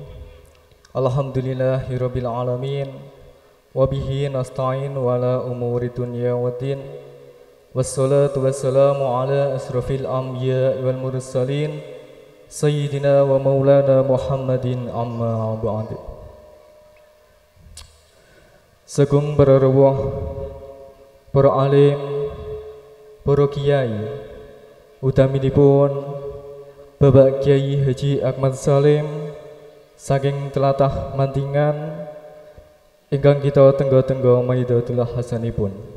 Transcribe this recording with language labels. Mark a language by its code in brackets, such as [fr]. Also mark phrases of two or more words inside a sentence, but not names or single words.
[ar] الحمد لله رب العالمين وبه نستعين وعلى أمور الدنيا والدين. والصلاة والسلام على أشرف الأنبياء والمرسلين سيدنا ومولانا محمد أما بعد. [jv] Sagung para rawuh, para alim, para kiai, utaminipun Bapak Kiai Haji Ahmad Salim saking tlatah Mantingan ingkang kita tenggo-tenggo maidotul hasanipun.